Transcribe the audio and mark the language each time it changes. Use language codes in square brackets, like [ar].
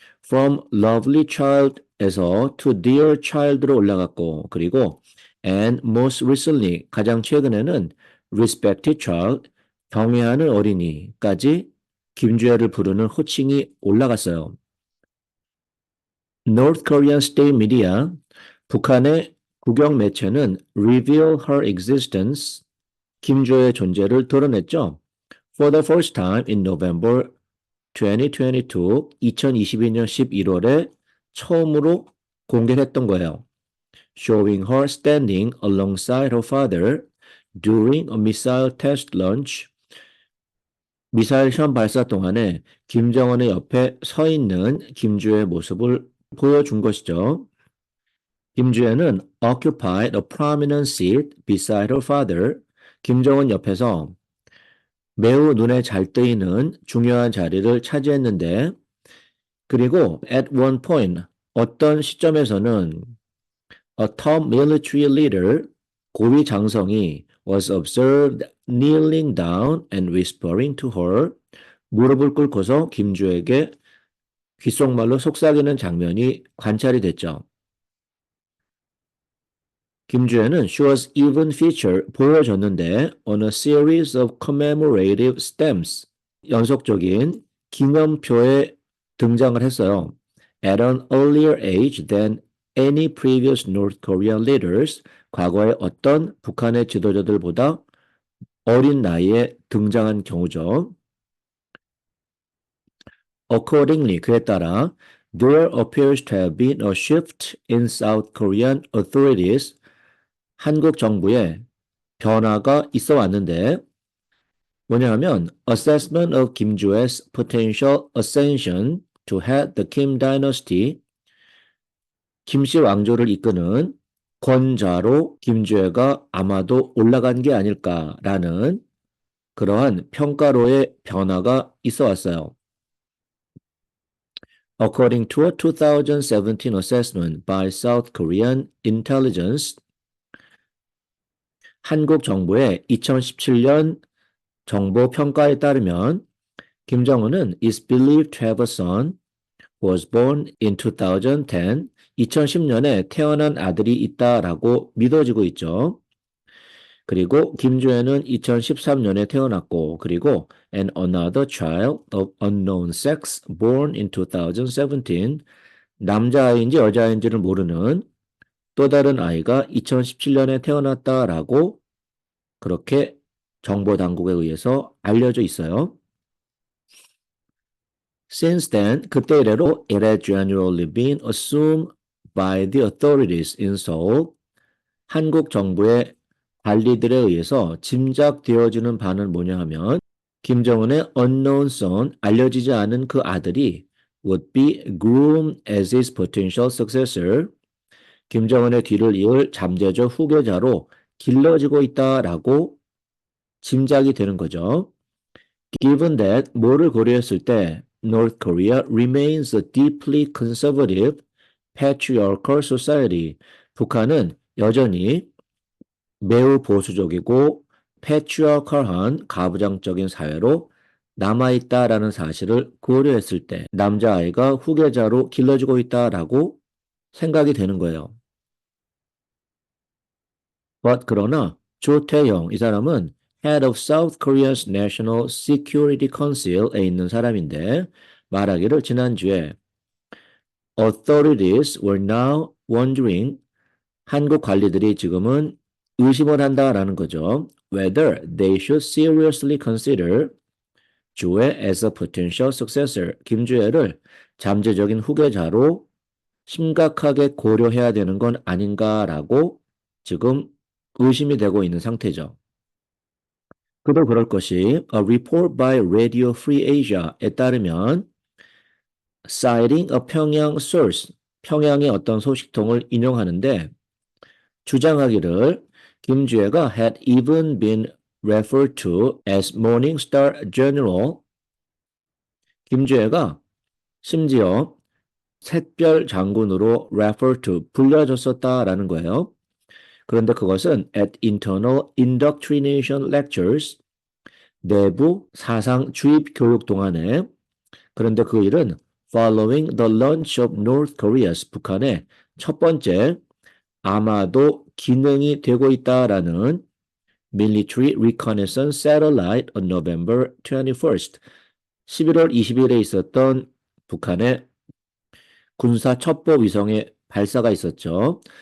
[en] From lovely child [ko] 에서 [en] to dear child [ko] 로 올라갔고 그리고 [en] and most recently [ko] 가장 최근에는 [en] respected child [ko] 경외하는 어린이까지 김주애를 부르는 호칭이 올라갔어요. [en] North Korean state media [ko] 북한의 국영 매체는 [en] reveal her existence [ko] 김주애의 존재를 드러냈죠. [en] For the first time in November 2022, [ko] 2022년 11월에 처음으로 공개했던 거예요. [en] Showing her standing alongside her father during a missile test launch. [ko] 미사일 시험 발사 동안에 김정은의 옆에 서 있는 김주의 모습을 보여준 것이죠. [en] 김주애는 occupied a prominent seat beside her father. [ko] 김정은 옆에서 매우 눈에 잘 뜨이는 중요한 자리를 차지했는데 그리고 [en] at one point [ko] 어떤 시점에서는 [en] a top military leader [ko] 고위 장성이 [en] was observed kneeling down and whispering to her [ko] 무릎을 꿇고서 김주에게 귓속말로 속삭이는 장면이 관찰이 됐죠. [en] 김주애는 she was even featured [ko] 보여줬는데 [en] on a series of commemorative stamps [ko] 연속적인 기념표에 등장을 했어요. [en] At an earlier age than any previous North Korean leaders [ko] 과거의 어떤 북한의 지도자들보다 어린 나이에 등장한 경우죠. [en] Accordingly [ko] 그에 따라 [en] there appears to have been a shift in South Korean authorities [ko] 한국 정부에 변화가 있어 왔는데 뭐냐 하면 [en] assessment of [ko] 김주애's [en] potential ascension to head the Kim dynasty [ko] 김씨 왕조를 이끄는 권자로 김주애가 아마도 올라간 게 아닐까라는 그러한 평가로의 변화가 있어 왔어요. [en] According to a 2017 assessment by South Korean intelligence, [ko] 한국 정부의 2017년 정보 평가에 따르면 [en] 김정은은 is believed to have a son who was born in 2010. [ko] 2010년에 태어난 아들이 있다라고 믿어지고 있죠. 그리고 김주애는 2013년에 태어났고, 그리고 [en] and another child of unknown sex born in 2017, [ko] 남자아이인지 여자아이인지를 모르는 또 다른 아이가 2017년에 태어났다라고 그렇게 정보 당국에 의해서 알려져 있어요. [en] Since then, [ko] 그때 이래로 [en] it has generally been assumed by the authorities in Seoul, [ko] 한국 정부의 관리들에 의해서 짐작되어지는 바는 뭐냐 하면 김정은의 [en] unknown son, [ko] 알려지지 않은 그 아들이 [en] would be groomed as his potential successor, [ko] 김정은의 뒤를 이을 잠재적 후계자로 길러지고 있다라고 짐작이 되는 거죠. [en] Given that, [ko] 뭐를 고려했을 때 [en] North Korea remains a deeply conservative patriarchal society. [ko] 북한은 여전히 매우 보수적이고 patriarchal한 가부장적인 사회로 남아있다라는 사실을 고려했을 때 남자아이가 후계자로 길러지고 있다라고 생각이 되는 거예요. [en] But [ko] 그러나 조태영 이 사람은 [en] Head of South Korea's National Security Council [ko] 에 있는 사람인데 말하기를 지난주에 [en] authorities were now wondering [ko] 한국 관리들이 지금은 의심을 한다라는 거죠. [en] Whether they should seriously consider 주애 as a potential successor, [ko] 김주애를 잠재적인 후계자로 심각하게 고려해야 되는 건 아닌가라고 지금 의심이 되고 있는 상태죠. 그도 그럴 것이 [en] A report by Radio Free Asia [ko] 에 따르면 [en] citing a [ko] 평양 source, 평양의 어떤 소식통을 인용하는데 주장하기를 김주애가 [en] had even been referred to as Morningstar General, [ko] 김주애가 심지어 샛별 장군으로 [en] refer to [ko] 불려졌었다라는 거예요. 그런데 그것은 [en] at internal indoctrination lectures, [ko] 내부 사상 주입 교육 동안에, 그런데 그 일은 [en] following the launch of North Korea's, [ko] 북한의 첫 번째 아마도 기능이 되고 있다라는 [en] military reconnaissance satellite on November 21st, [ko] 11월 20일에 있었던 북한의 군사 첩보 위성의 발사가 있었죠.